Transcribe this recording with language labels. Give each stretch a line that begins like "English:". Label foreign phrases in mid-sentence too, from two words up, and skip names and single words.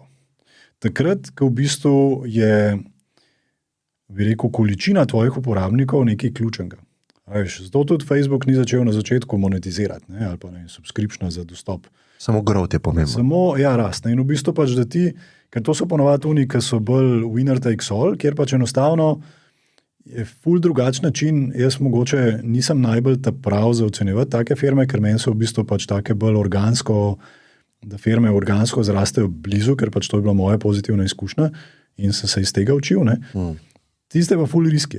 Slovenian: Takrat, ko v bistvu je, bi rekel, količina tvojih uporabnikov nekaj ključnega. Zato tudi Facebook ni začel na začetku monetizirati, ne? Ali pa subscriptiona za dostop. Samo growth je pomembno. Samo, ja, rast. In v bistvu pač, da ti, ker to so ponovadi oni, ki so bolj
English: winner takes all,
Slovenian: kjer pač enostavno je ful drugačen način. Jaz mogoče nisem najbolj ta prav za ocenjevati take firme, ker meni so v bistvu pač take bolj organsko, da firme organsko zrastejo blizu, ker pač to je bila moja pozitivna izkušnja in sem se iz tega učil. Tiste pa ful riski.